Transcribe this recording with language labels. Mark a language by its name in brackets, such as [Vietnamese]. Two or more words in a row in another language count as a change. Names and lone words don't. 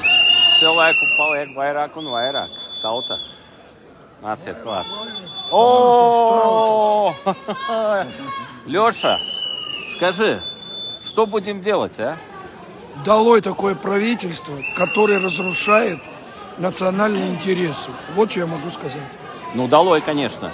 [Latvian] Cilvēku paliek vairāk un vairāk. Tauta. Nāciet klāt. [Russian] О! Леша, скажи, что будем делать, а? Долой такое правительство, которое разрушает национальные интересы. Вот что я могу сказать. Ну, долой, конечно.